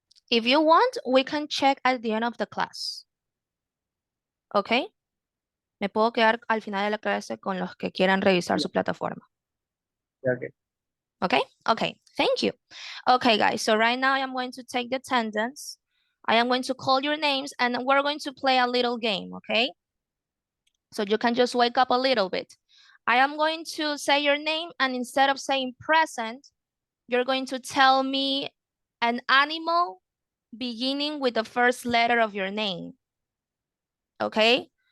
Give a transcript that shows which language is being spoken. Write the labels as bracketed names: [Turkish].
[English] If you want, we can check at the end of the class. Okay? [Spanish] Me puedo quedar al final de la clase con los que quieran revisar su plataforma. [English] Okay. Okay? Okay, thank you. Okay, guys, so right now I am going to take the attendance. I am going to call your names and we're going to play a little game, okay? So you can just wake up a little bit. I am going to say your name and instead of saying present, you're going to tell me an animal beginning with the first letter of your name. Okay?